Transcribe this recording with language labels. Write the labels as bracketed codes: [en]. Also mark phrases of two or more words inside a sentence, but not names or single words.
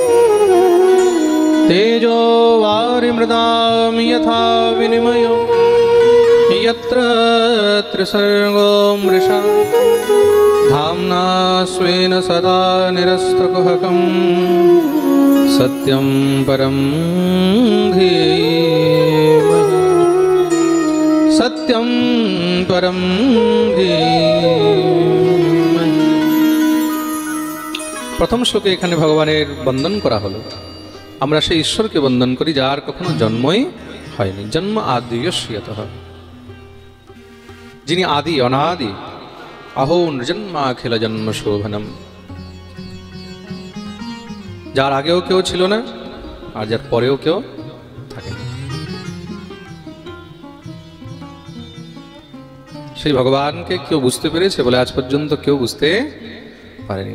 [sa] तेजो वारिमृदां यथा विनिमयो यत्र त्रिसर्गो मृषा धाम्ना स्वेन सदा निरस्तकुहकं सत्यं परं धीमहि। सत्यं परं धीमहि। [bn] প্রথম শ্লোকে এখানে ভগবানের বন্দন করা হলো। আমরা সেই ঈশ্বরকে বন্দন করি যার কখনো জন্মই হয়নি। [sa] জন্ম আদ্যস্যতঃ, [bn] যিনি আদি অনাদি। [sa] अहो नृजन्माखिल जन्म शोभनम। [bn] যার আগেও কেউ ছিল না আর যার পরেও কেউ থাকে না, সেই ভগবানকে কেউ বুঝতে পেরেছে বলে আজ পর্যন্ত কেউ বুঝতে পারেনি।